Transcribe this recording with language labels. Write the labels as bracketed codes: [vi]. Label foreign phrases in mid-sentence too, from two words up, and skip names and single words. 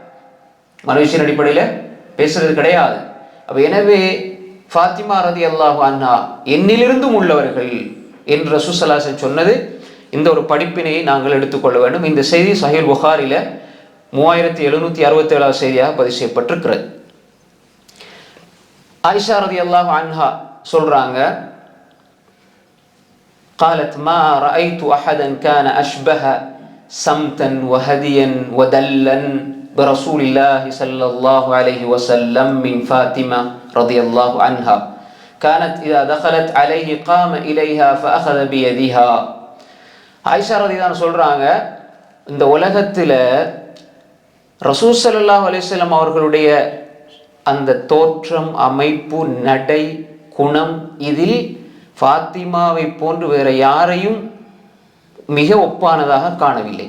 [ta] அப்ப எனவே ஃபாத்திமா [ar] رضي الله عنها [ta] என்னிலிருந்தும் உள்ளவர்கள் என்று ரசூல் [ar] صلى الله عليه وسلم [ta] சொன்னது. இந்த ஒரு படிப்பினையை நாங்கள் எடுத்துக்கொள்ள வேண்டும். இந்த செய்தி சஹீஹ் புகாரில 3767 செய்தியாக பதிவு செய்யப்பட்டிருக்கிறது. ஆயிஷா [ar] رضي الله عنها [ta] சொல்றாங்க, [ar] قالت ما رأيت أحدا كان أشبه سمتا وهديا ودلا برسول الله صلى الله عليه وسلم من فاطمة رضي الله عنها كانت إذا دخلت عليه قام إليها فأخذ بيدها. [ta] ஆயிஷா [ar] رضي الله عنها [ta] சொல்றாங்க, இந்த உலகத்தில் ரசூல் [ar] صلى الله عليه وسلم [ta] அவர்களுடைய அந்த தோற்றம், அமைப்பு, நடை, குணம், இதில் ஃபாத்திமாவை போன்று வேற யாரையும் மிக ஒப்பானதாக காணவில்லை.